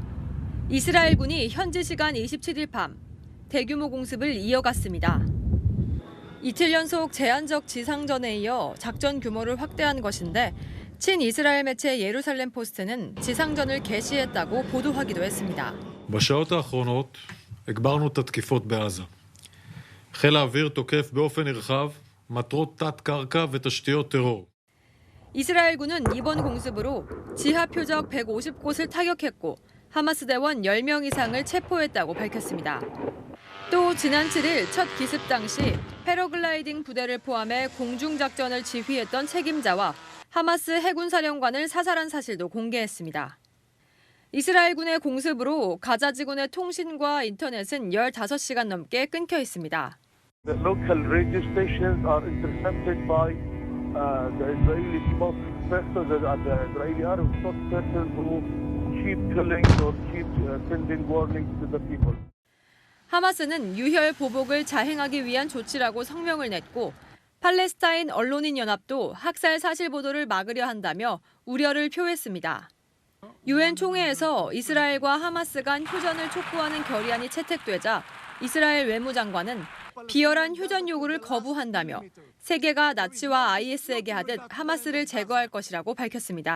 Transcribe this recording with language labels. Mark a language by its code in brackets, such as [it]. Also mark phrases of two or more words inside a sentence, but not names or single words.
[ko] 이스라엘군이 현지 시간 27일 밤 대규모 공습을 이어갔습니다. 이틀 연속 제한적 지상전에 이어 작전 규모를 확대한 것인데 친이스라엘 매체 예루살렘 포스트는 지상전을 개시했다고 보도하기도 했습니다. [he] בשעות האחרונות הגברנו את התקיפות בעזה. חיל האוויר תוקף באופן נרחב מטרות תת-קרקע ותשתיות טרור. [ko] 이스라엘군은 이번 공습으로 지하 표적 150곳을 타격했고 하마스 대원 10명 이상을 체포했다고 밝혔습니다. 또 지난 7일 첫 기습 당시 패러글라이딩 부대를 포함해 공중작전을 지휘했던 책임자와 하마스 해군사령관을 사살한 사실도 공개했습니다. 이스라엘군의 공습으로 가자지구의 통신과 인터넷은 15시간 넘게 끊겨 있습니다. [en] The local radio stations are intercepted by the Israeli spokespersons and the Israeli Arab spokespersons who keep killing or keep sending warnings to the people. [ko] 하마스는 유혈 보복을 자행하기 위한 조치라고 성명을 냈고 팔레스타인 언론인 연합도 학살 사실 보도를 막으려 한다며 우려를 표했습니다. 유엔 총회에서 이스라엘과 하마스 간 휴전을 촉구하는 결의안이 채택되자 이스라엘 외무장관은 비열한 휴전 요구를 거부한다며 세계가 나치와 IS에게 하듯 하마스를 제거할 것이라고 밝혔습니다.